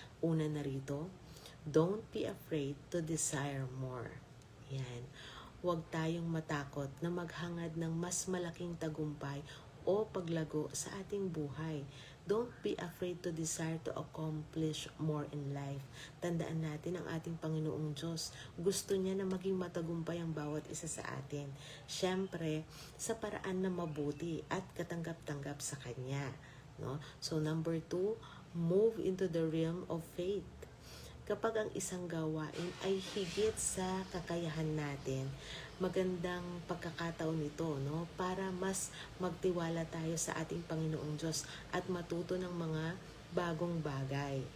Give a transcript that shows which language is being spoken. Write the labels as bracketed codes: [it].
[tl] Una na rito, [en] don't be afraid to desire more. [tl] Yan. Huwag tayong matakot na maghangad ng mas malaking tagumpay o paglago sa ating buhay. [en] Don't be afraid to desire to accomplish more in life. [tl] Tandaan natin ang ating Panginoong Diyos. Gusto niya na maging matagumpay ang bawat isa sa atin. Siyempre, sa paraan na mabuti at katanggap-tanggap sa Kanya. No? [en] So, number 2, move into the realm of faith. [tl] Kapag ang isang gawain ay higit sa kakayahan natin, magandang pagkakataon ito, no, para mas magtiwala tayo sa ating Panginoong Diyos at matuto ng mga bagong bagay.